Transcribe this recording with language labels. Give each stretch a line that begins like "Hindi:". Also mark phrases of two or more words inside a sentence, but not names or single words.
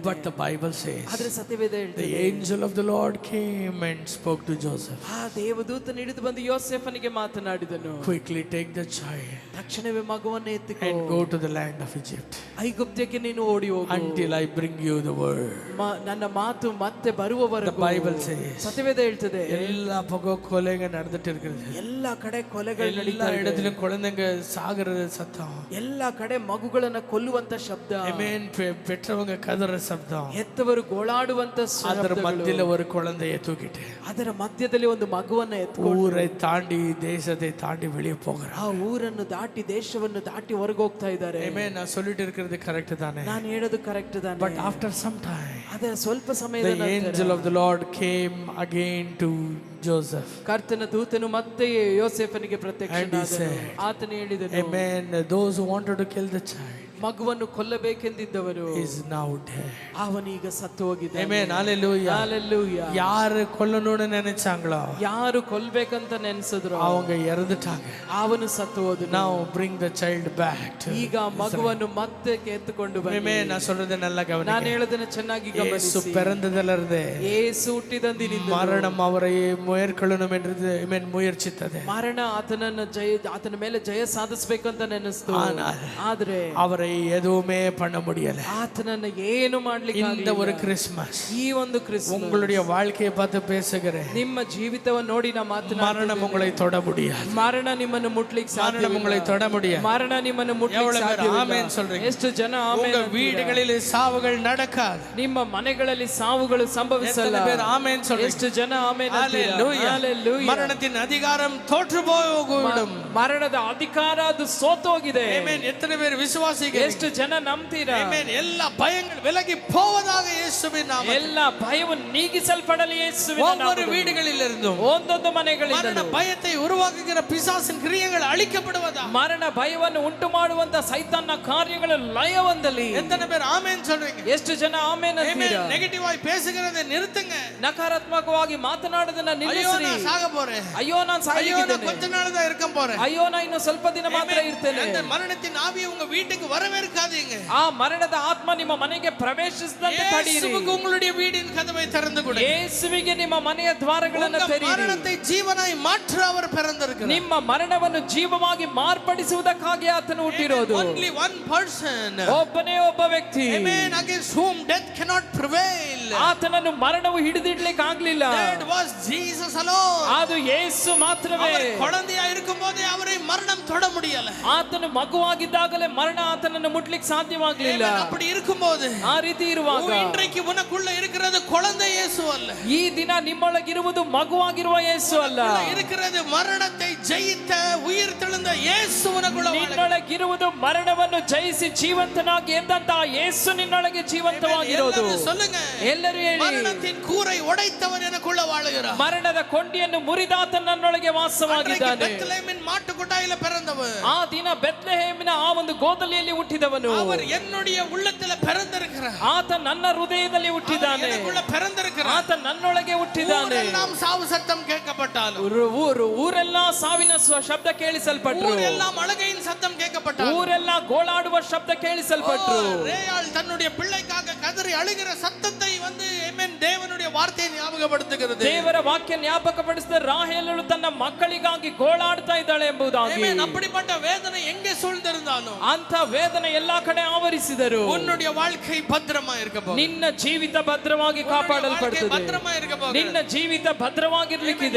English: But the Bible says,
Kannada: ಆದ್ರೆ ಸತ್ಯವೇದ ಹೇಳ್ತದೆ,
English: the angel of the Lord came and spoke to Joseph.
Kannada: ಆ ದೇವದೂತನು ಹಿಡಿದು ಬಂದು ಯೋಸೇಫನಿಗೆ ಮಾತನಾಡಿದನು.
English: Quickly take the child
Kannada: ತಕ್ಷಣವೇ ಮಗುವನ್ನು ಎತ್ತಿಕೋ
English: and go to the land of Egypt.
Kannada: ಐಗುಪ್ತಕ್ಕೆ ನೀನು ಓಡಿ ಹೋಗು
English: until I bring you the word.
Kannada: ನನ್ನ ಮಾತು ಮತ್ತೆ ಬರುವವರೆಗೂ.
English: The Bible says,
Kannada: ಸತ್ಯವೇದ ಹೇಳ್ತದೆ,
Tamil: எல்லா பக்கம் கொலைகள் நடந்துட்டு இருக்குது.
Kannada: ಎಲ್ಲ ಕಡೆ ಕೊಲೆಗಳು ನಡೀತಾ
Tamil: எல்லா
Kannada: ಇದೆ.
Tamil: இடத்திலும் குழந்தைங்க சாகுற சத்தம்.
Kannada: ಎಲ್ಲ ಕಡೆ ಮಗುಗಳನ್ನ ಕೊಲ್ಲುವಂತ ಶಬ್ದ.
Tamil: Amen. பெற்றவங்க கதற சத்தம்.
Kannada: ಹೆತ್ತವರು ಗೋಳಾಡುವಂತ ಅದರ ಶಬ್ದಗಳು.
Tamil: ಮಧ್ಯದಲ್ಲಿ ஒரு குழந்தையை தூக்கிட்டு,
Kannada: ಅದರ ಮಧ್ಯದಲ್ಲಿ ಒಂದು ಮಗುವನ್ನ ಎತ್ಕೊಂಡು
Tamil: ஊரை தாண்டி தேசத்தை தாண்டி வெளியே போகிறார்.
Kannada: ಆ ಊರನ್ನು ದಾಟಿ ದೇಶವನ್ನು ದಾಟಿ ಹೊರಗೆ ಹೋಗ್ತಾ ಇದ್ದಾರೆ.
Tamil: Amen. நான் சொல்லிட்டு இருக்கிறது கரெக்ட் தானே?
Kannada: ನಾನು ಹೇಳೋದು ಕರೆಕ್ಟ್ ತಾನೆ?
English: But after some time,
Kannada: ಅದರ ಸ್ವಲ್ಪ ಸಮಯದ
English: the angel of the Lord came again to Joseph.
Kannada: ಕರ್ತನ ದೂತನು ಮತ್ತೆ ಯೋಸೇಫನಿಗೆ ಪ್ರತ್ಯಕ್ಷನಾದನು. ಆತನು ಹೇಳಿದನು, Amen.
English: Those who wanted to kill the child
Kannada: ಮಗುವನ್ನು ಕೊಲ್ಲಬೇಕೆಂದಿದ್ದವರು
English: is now dead.
Kannada: ಅವನೀಗ ಸತ್ತು ಹೋಗಿದ್ದಾನೆ.
English: Amen. Hallelujah. Hallelujah.
Tamil: யாரு கொல்லணும்னு நினைச்சாங்களோ
Kannada: ಯಾರು ಕೊಲ್ಲಬೇಕಂತ ನೆನೆಸಿದ್ರು
Tamil: அவங்க இறந்துட்டாங்க.
Kannada: ಅವನು ಸತ್ತು ಹೋದನು.
English: Now bring the child back to
Kannada: ಈಗ ಮಗುವನ್ನು ಮತ್ತೆ ಎತ್ತುಕೊಂಡು ಬನ್ನಿ.
Tamil: Amen. நான் சொல்றது நல்லா கவனிங்க.
Kannada: ನಾನು ಹೇಳೋದನ್ನ ಚೆನ್ನಾಗಿ
Tamil: இயேசு
Kannada: ಗಮನಿಸಿ.
Tamil: பிறந்ததிலிருந்து
Kannada: ಯೇಸು ಹುಟ್ಟಿದಂದಿನಿಂದ
Tamil: மரணம் அவரை மேற்கொள்ளணும் என்று முயற்சித்தது.
Kannada: ಮರಣ ಆತನ ಮೇಲೆ ಜಯ ಸಾಧಿಸಬೇಕಂತ ನೆನೆಸ್ತು. ಆದ್ರೆ
Tamil: அவரை எதுவுமே பண்ண முடியல.
Kannada: ಆತನನ್ನ ಏನು ಮಾಡ್ಲಿಕ್ಕೆ
Tamil: இந்த ஒரு கிறிஸ்மஸ்,
Kannada: ಈ ಒಂದು ಕ್ರಿಸ್ಮಸ್
Tamil: உங்களுடைய வாழ்க்கையை பார்த்து பேசுகிறேன்.
Kannada: ನಿಮ್ಮ ಜೀವಿತವನ್ನು ನೋಡಿ ನಾ ಮಾತನಾಡುತ್ತೇನೆ.
Tamil: மரணம் உங்களை தொட முடியாது.
Kannada: ಮರಣ ನಿಮ್ಮನ್ನು ಮುಟ್ಲಿಕ್ಕೆ ಸಾಧ್ಯವಿಲ್ಲ.
Tamil: மரணம் உங்களை தொட முடியாது.
Kannada: ಮರಣ ನಿಮ್ಮನ್ನು ಮುಟ್ಲಿಕ್ಕೆ ಸಾಧ್ಯವಿಲ್ಲ.
Tamil: ಆಮೆನ್ சொல்றீங்க?
Kannada: ಎಷ್ಟು ಜನ ಆಮೆನ್?
Tamil: உங்க வீடுகளில் சாவுகள் நடக்காது.
Kannada: ನಿಮ್ಮ ಮನೆಗಳಲ್ಲಿ ಸಾವುಗಳು ಸಂಭವಿಸಲ್ಲ.
Tamil: எத்தனை பேர் ஆமென் சொல்றீங்க?
Kannada: ಎಷ್ಟು ಜನ ಆಮೆನ್?
Tamil: ஹalleluya. ஹalleluya. மரணத்தின் அதிகாரம் தோற்று போய்விடும்.
Kannada: ಮರಣದ ಅಧಿಕಾರ ಅದು ಸೋತು ಹೋಗಿದೆ. ಆಮೆನ್.
Tamil: எத்தனை பேர் விசுவாசிக்கிறீங்க?
Kannada: ಎಷ್ಟು ಜನ ನಂಬ್ತೀರಾ?
Tamil: Amen.
Kannada: ಎಲ್ಲ ಭಯಗಳು
Tamil: ವಿಲಗಿ போவதாக இயேசுவின் நாமத்தில்.
Kannada: ಎಲ್ಲ ಭಯವು ನೀಗಿಸಲ್ಪಡಲಿ ಯೇಸುವಿನ
Tamil: ஒவ்வொரு
Kannada: ನಾಮದಲ್ಲಿ.
Tamil: வீடுகளிலிருந்து
Kannada: ಒಂದೊಂದು ಮನೆಗಳಿಂದ
Tamil: மரண பயத்தை உருவாக்குகிற பிசாசின் கிரியைகள் அழிக்கப்படுவதா?
Kannada: ಮರಣ ಭಯವನ್ನು ಉಂಟು ಮಾಡುವಂತ ಸೈತಾನ್ನ ಕಾರ್ಯಗಳು ಲಯ ಹೊಂದಲಿ.
Tamil: எத்தனை பேர் ஆமென் சொல்றீங்க?
Kannada: ಎಷ್ಟು ಜನ ಆಮೆನ್ ಅಂತೀರಾ?
Tamil: நெகட்டிவ் ஆயி பேசுகிறதை நிறுத்துங்க.
Kannada: ನಕಾರಾತ್ಮಕವಾಗಿ ಮಾತನಾಡೋದನ್ನ
Tamil: ஐயோ
Kannada: ನಿಲ್ಲಿಸಿ.
Tamil: நான் சாக போறேன்.
Kannada: ಅಯ್ಯೋ ನಾನು
Tamil: ஐயೋ நான்
Kannada: ಸಾಯಲಿದ್ದೇನೆ.
Tamil: கொஞ்ச நாள் தான் இருக்க போறேன்.
Kannada: ಅಯ್ಯೋ ನಾನು ಇನ್ನು ಸ್ವಲ್ಪ ದಿನ ಮಾತ್ರ ಇರ್ತೇನೆ.
Tamil: அந்த மரணத்தின் ஆவியை உங்க வீட்டுக்கு வரவேற்காதீங்க.
Kannada: ಆ ಮರಣದ ಆತ್ಮ ನಿಮ್ಮ ಮನೆಗೆ ಪ್ರವೇಶಿಸದಂತೆ ತಡೆಯಿರಿ.
Tamil: இயேசுவுக்கு உங்களுடைய வீடின் கதவை திறந்து கொடு.
Kannada: ಯೇಸುವಿಗೆ ನಿಮ್ಮ ಮನೆಯ ದ್ವಾರಗಳನ್ನು ತೆರೆಯಿರಿ.
Tamil: மரணத்தை ஜீவனாய் மாற்ற அவர் பிறந்திருக்கிறார்.
Kannada: ನಿಮ್ಮ ಮರಣವನ್ನು ಜೀವವಾಗಿ ಮಾರ್ಪಡಿಸುವುದಕ್ಕಾಗಿ ಆತನು ಹುಟ್ಟಿರೋದು.
English: Only one person.
Kannada: ಒಬ್ಬನೇ ಒಬ್ಬ ವ್ಯಕ್ತಿ.
English: Amen. Against whom death cannot prevail.
Kannada: ಆತನನ್ನು ಮರಣವು ಹಿಡಿದಿಡ್ಲಿಕ್ಕೆ ಆಗ್ಲಿಲ್ಲ.
English: That was Jesus alone.
Kannada: ಅದು ಯೇಸು ಮಾತ್ರವೇ.
Tamil: அவர் குழந்தையா இருக்கும்போதே அவரை மரணம் தொட முடியல.
Kannada: ಆತನು ಮಗುವಾಗಿದ್ದಾಗಲೇ ಮರಣ ಆತನನ್ನು ಮುಟ್ಲಿಕ್ಕೆ ಸಾಧ್ಯವಾಗಲಿಲ್ಲ.
Tamil: அப்படி இருக்கும்போது
Kannada: ಆ ರೀತಿ ಇರುವಾಗ
Tamil: இன்றைக்கு உனக்குள்ள இருக்கிறது குழந்தை இயேசு அல்ல.
Kannada: ಈ ದಿನ ನಿಮ್ಮೊಳಗಿರುವುದು ಮಗುವಾಗಿರುವ ಯೇಸು ಅಲ್ಲ.
Tamil: இருக்கிறது மரணத்தை ஜெயித்த உயிர் தெழுந்த இயேசு உனக்குள்ள
Kannada: ನಿನ್ನೊಳಗಿರುವುದು ಮರಣವನ್ನು ಜಯಿಸಿ ಜೀವಂತನಾಗಿ ಎದ್ದಂತಹ ಯೇಸು ನಿನ್ನೊಳಗೆ ಜೀವಂತವಾಗಿರೋದು.
Tamil: சொல்லுங்க.
Kannada: ಎಲ್ಲರೂ ಹೇಳಿ.
Tamil: மரணத்தின் கூரை உடைத்தவன் எனக்குள்ள வாழுகிறார்.
Kannada: ಮರಣದ ಕೊಂಡಿಯನ್ನು ಮುರಿದಾತ ನನ್ನೊಳಗೆ ವಾಸವಾಗಿದ್ದಾನೆ.
Tamil: பெத்லெஹேமின் மாட்டு கொட்டாயில பிறந்தவன்.
Kannada: ಆ ದಿನ ಬೆತ್ಲೆಹೇಮಿನ ಆ ಒಂದು ಗೋದಲಿಯಲ್ಲಿ ಹುಟ್ಟಿದವನು.
Tamil: அவர் என்னுடைய உள்ளத்துல பிறந்திருக்கிறார்.
Kannada: ಆತ ನನ್ನ ಹೃದಯದಲ್ಲಿ ಹುಟ್ಟಿದ್ದಾನೆ.
Tamil: எனக்குள்ள பிறந்திருக்கிறார்.
Kannada: ಆತ ನನ್ನೊಳಗೆ ಹುಟ್ಟಿದ್ದಾನೆ.
Tamil: ஊரெல்லாம் சாவு சத்தம் கேட்கப்பட்டாலும்
Kannada: ಊರೆಲ್ಲ ಸಾವಿನ ಶಬ್ದ ಕೇಳಿಸಲ್ಪಟ್ರು.
Tamil: ஊரெல்லாம் அழுகையின் சத்தம் கேட்கப்பட்டாலும்
Kannada: ಊರೆಲ್ಲ ಗೋಳಾಡುವ ಶಬ್ದ ಕೇಳಿಸಲ್ಪಟ್ರು.
Tamil: ரேயாள் தன்னுடைய பிள்ளைக்காக கதறி அழுகிற சத்தத்தை வந்து ஆமென் தேவனுடைய வார்த்தையை ஞாபகப்படுத்துகிறது.
Kannada: ದೇವರ ವಾಕ್ಯ ಜ್ಞಾಪಕಪಡಿಸಿದ ರಾಹೇಲಳು ತನ್ನ ಮಕ್ಕಳಿಗಾಗಿ ಗೋಳಾಡ್ತಾ ಇದ್ದಾಳೆ ಎಂಬುದಾಗಿ.
Tamil: ஆமென். அப்படிப்பட்ட வேதனை எங்கே சூழ்ந்திருந்தாலும்
Kannada: ಅಂತ ವೇದನೆ ಎಲ್ಲಾ ಕಡೆ ಆವರಿಸಿದರು.
Tamil: உன்னுடைய வாழ்க்கை பத்திரமா இருக்க போகுது.
Kannada: ನಿನ್ನ ಜೀವಿತ ಭದ್ರವಾಗಿ ಕಾಪಾಡಲ್ಪಡುತ್ತದೆ.
Tamil: பத்திரமா இருக்க போகுது.
Kannada: ನಿನ್ನ ಜೀವಿತ ಭದ್ರವಾಗಿರ್ಲಿಕ್ಕಿದೆ.